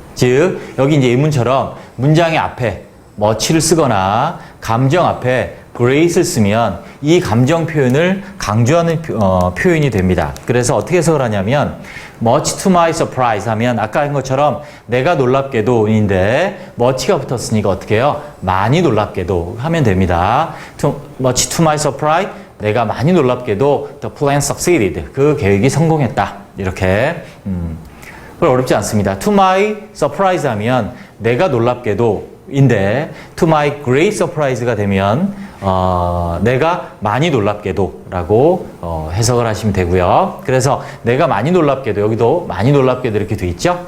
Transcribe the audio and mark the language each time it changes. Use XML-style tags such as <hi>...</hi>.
<ko>즉 여기 이제 예문처럼 문장의 앞에 much를 쓰거나 감정 앞에 great을 쓰면 이 감정 표현을 강조하는 표현이 됩니다. 그래서 어떻게 해석을 하냐면</ko> <en>much to my surprise</en> <ko>하면 아까 한 것처럼 내가 놀랍게도인데 much가 붙었으니까 어떻게 해요? 많이 놀랍게도 하면 됩니다.</ko> <en>much to my surprise</en> <ko>내가 많이 놀랍게도</ko> <en>the plan succeeded</en> <ko>그 계획이 성공했다. 이렇게 별로 어렵지 않습니다.</ko> <en>to my surprise</en> <ko>하면 내가 놀랍게도 인데</ko> <en>to my great surprise</en> <ko>가 되면 내가 많이 놀랍게도 라고 해석을 하시면 되고요. 그래서 내가 많이 놀랍게도 여기도 많이 놀랍게도 이렇게 돼 있죠.</ko>